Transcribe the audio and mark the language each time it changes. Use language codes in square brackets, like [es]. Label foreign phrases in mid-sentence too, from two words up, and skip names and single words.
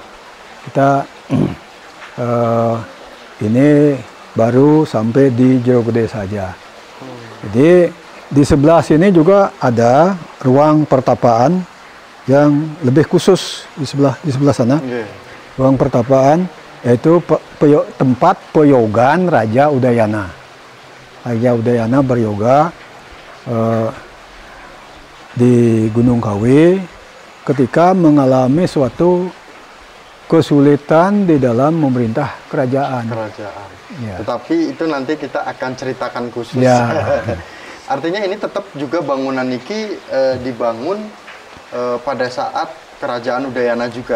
[id] Kita ini baru sampai di Jero Gede saja. Jadi di sebelah sini juga ada ruang pertapaan yang lebih khusus di sebelah sana. Ruang pertapaan yaitu tempat peyogan Raja Udayana. Raja Udayana beryoga di Gunung Kawi ketika mengalami suatu kesulitan di dalam memerintah kerajaan. Ya. Tetapi itu nanti kita akan ceritakan khusus. Ya. Artinya ini tetap juga bangunan Niki dibangun pada saat kerajaan Udayana juga.